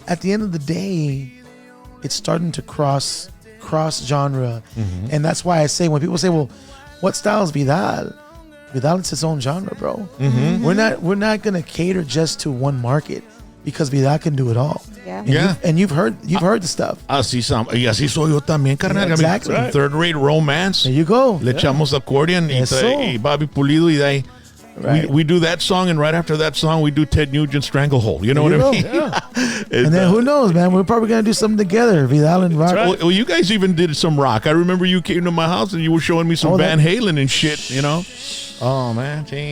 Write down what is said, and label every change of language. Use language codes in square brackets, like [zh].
[en] At the end of the day, it's starting to cross genre. Mm-hmm. And that's why I say, when people say, well, what style is Vidal? Vidal is its own genre, bro. Mm-hmm. We're not going to cater just to one market, because Vidal can do it all. Yeah. And you've heard the stuff. [es] Así soy yo también, carnal. [en] Yeah, exactly. I mean, third-rate romance. There you go. [es] Le echamos accordion y Bobby Pulido y de ahí. [en] Right. We do that song, and right after that song, we do Ted Nugent Stranglehold. You know what I mean? Yeah. And then who knows, man? We're probably going to do something together, Vidal and rock. Right. Well, you guys even did some rock. I remember you came to my house, and you were showing me some Van Halen and shit, Oh, man.